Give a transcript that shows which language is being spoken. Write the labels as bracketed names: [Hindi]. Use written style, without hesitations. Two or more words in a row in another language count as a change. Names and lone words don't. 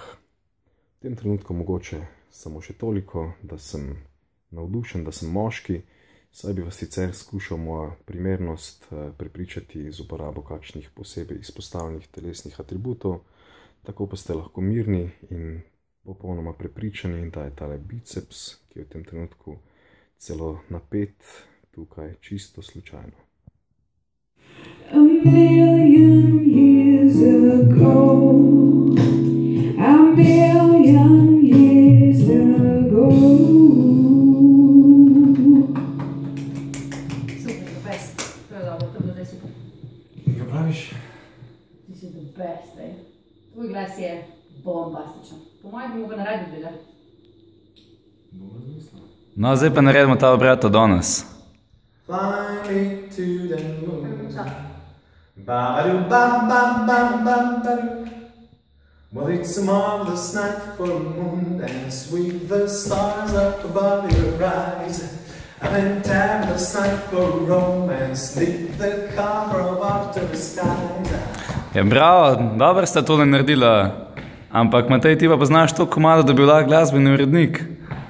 [Slovenian] V tem trenutku mogoče samo še toliko, da sem navdušen, da sem moški, saj bi vas sicer skušal moja primernost prepričati z uporabo kakšnih posebej izpostavljenih telesnih atributov, tako pa ste lahko mirni in popolnoma prepričani, da je tale biceps, ki je v tem trenutku celo napet, tukaj čisto slučajno. [English] A million years ago, a million years ago. Super, the best. [Slovenian] To je dobro, to bo zdaj super. Kaj praviš? Ti si [English] the best, [Slovenian] ej. Tvoj glas je bombastičen. Po mojem bi mogel na radiju delati. Dobro zamislil. No, zdaj pa naredimo ta obrat od danes. [English] Fly me to the moon. [Slovenian] Čas. Ba-ba-do-bam-bam-bam-bam-ba-do. [English] Well, it's a marvelous night for a moon dance with the stars up above your eyes. A fantabulous night for romance, leave the cover of outer skies. [Slovenian] Ja, bravo, dobro sta tole naredila. Ampak, Matej, ti pa poznaš to komado, da bi lahko glasbeni urednik.